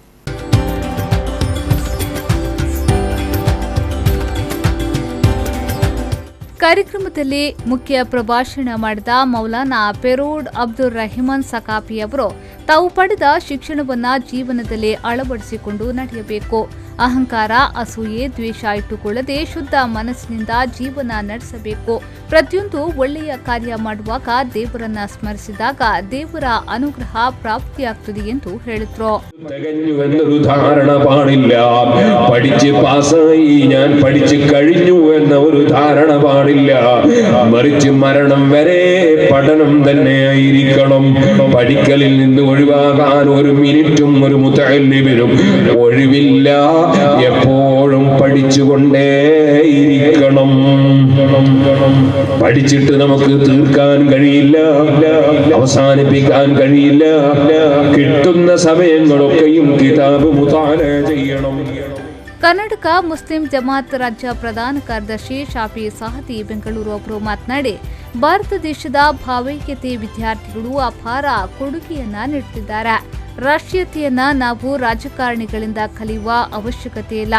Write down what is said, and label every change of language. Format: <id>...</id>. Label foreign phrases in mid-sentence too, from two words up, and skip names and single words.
<kn>ಕಾರ್ಯಕ್ರಮದಲ್ಲಿ ಮುಖ್ಯ ಪ್ರಭಾಷಣ ಮಾಡಿದ ಮೌಲಾನಾ ಪೆರೋಡ್ ಅಬ್ದುಲ್ ರಹಿಮಾನ್ ಸಕಾಫಿ ಅವರು ತಾವು ಪಡೆದ ಶಿಕ್ಷಣವನ್ನ ಜೀವನದಲ್ಲಿ ಅಳವಡಿಸಿಕೊಂಡು ನಡೆಯಬೇಕು. ಅಹಂಕಾರ, ಅಸೂಯೆ, ದ್ವೇಷ ಇಟ್ಟುಕೊಳ್ಳದೆ ಶುದ್ಧ ಮನಸ್ಸಿನಿಂದ ಜೀವನ ನಡೆಸಬೇಕು. ಪ್ರತಿಯೊಂದು ಒಳ್ಳೆಯ ಕಾರ್ಯ ಮಾಡುವಾಗ ದೇವರನ್ನ ಸ್ಮರಿಸಿದಾಗ ದೇವರ ಅನುಗ್ರಹ ಪ್ರಾಪ್ತಿಯಾಗ್ತದೆ ಎಂದು ಹೇಳಿದ್ರು.</kn> <ml>ധാരണ പാടില്ല. പഠിച്ച് പാസ്സായി ഞാൻ പഠിച്ചു കഴിഞ്ഞു എന്ന ഒരു ധാരണ പാടില്ല. മറിച്ച് മരണം വരെ പഠനം തന്നെ ആയിരിക്കണം. പഠിക്കലിൽ നിന്ന് ഒഴിവാകാൻ ഒരു മിനിറ്റും ഒരു മുതഅല്ലിമിനും ഒഴിവില്ല. എപ്പോഴും പഠിച്ചുകൊണ്ടേയിരിക്കണം. പഠിച്ചിട്ട് നമുക്ക് തീർക്കാൻ കഴിയില്ല, അവസാനിപ്പിക്കാൻ കഴിയില്ല. കിട്ടുന്ന സമയങ്ങളൊക്കെയും</ml> <ar>كتاب مطالعة</ar> <ml>ചെയ്യണം.</ml> <kn>ಕರ್ನಾಟಕ ಮುಸ್ಲಿಂ ಜಮಾತ್ ರಾಜ್ಯ ಪ್ರಧಾನ ಕಾರ್ಯದರ್ಶಿ ಶಾಫಿ ಸಹದಿ ಬೆಂಗಳೂರು ಅವರು ಮಾತನಾಡಿ, ಭಾರತ ದೇಶದ ಭಾವೈಕ್ಯತೆ ವಿದ್ಯಾರ್ಥಿಗಳು ಅಪಾರ ಕೊಡುಗೆಯನ್ನ ನೀಡುತ್ತಿದ್ದಾರೆ. ರಾಷ್ಟ್ರೀಯತೆಯನ್ನ ನಾವು ರಾಜಕಾರಣಿಗಳಿಂದ ಕಲಿಯುವ ಅವಶ್ಯಕತೆ ಇಲ್ಲ.</kn>